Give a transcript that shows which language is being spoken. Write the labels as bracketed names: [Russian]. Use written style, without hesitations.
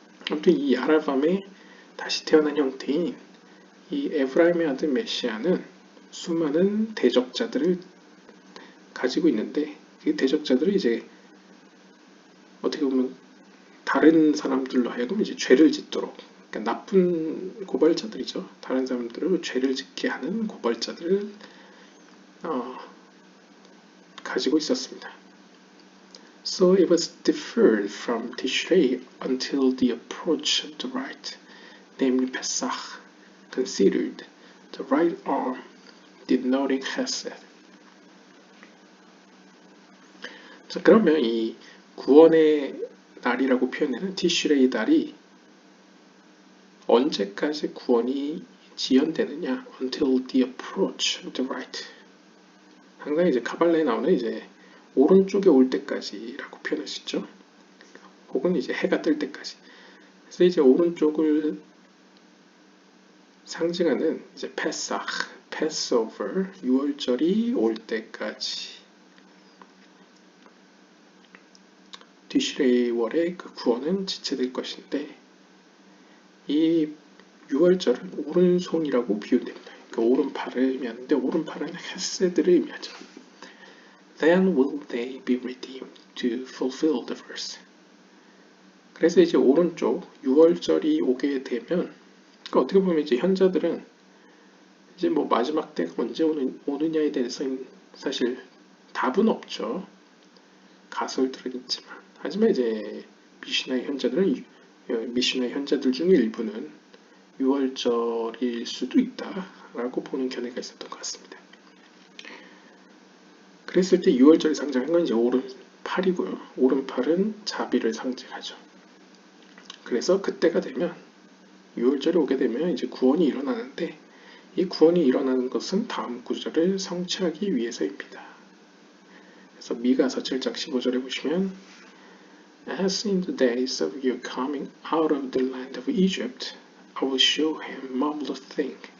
[Korean] 아무튼 이 야라밤의 다시 태어난 형태인 이 에브라임의 아들 메시아는 수많은 대적자들을 가지고 있는데 그 대적자들을 이제 어떻게 보면 다른 사람들로 하여금 이제 죄를 짓도록 그러니까 나쁜 고발자들이죠. 다른 사람들을 죄를 짓게 하는 고발자들을 가지고 있었습니다. [English] So it was deferred from Tishrei until the approach of the rite, namely Pesach, considered the right arm denoting Chesed. [Korean] 자, 그러면 이 구원의 날이라고 표현되는 티슈레이 달이 언제까지 구원이 지연되느냐? [English] Until the approach of the right. [Korean] 항상 이제 가발레에 나오는 이제 오른쪽에 올 때까지라고 표현할 수 있죠. 혹은 이제 해가 뜰 때까지. 그래서 이제 오른쪽을 상징하는 이제 페사흐, 패스오버, 6월절이 올 때까지 디슈레이 월의 그 구원은 지체될 것인데 이 6월절은 오른손이라고 비유됩니다. 그러니까 오른팔을 의미하는데 오른팔은 헤세드를 의미하죠. [English] Then will they be redeemed to fulfill the verse. [Korean] 그래서 이제 오른쪽 6월절이 오게 되면 그러니까 어떻게 보면 이제 현자들은 이제 뭐 마지막 때가 언제 오느냐에 대해서는 사실 답은 없죠. 가설들은 있지만 하지만 이제 미시나의 현자들 중에 일부는 6월절일 수도 있다라고 보는 견해가 있었던 것 같습니다. 그랬을 때 6월절이 상징하는 건 이제 오른팔이고요. 오른팔은 자비를 상징하죠. 그래서 그때가 되면 6월절이 오게 되면 이제 구원이 일어나는데 이 구원이 일어나는 것은 다음 구절을 성취하기 위해서입니다. 그래서 미가서 7장 15절에 보시면 [English] As in the days of your coming out of the land of Egypt, I will show him marvelous thing.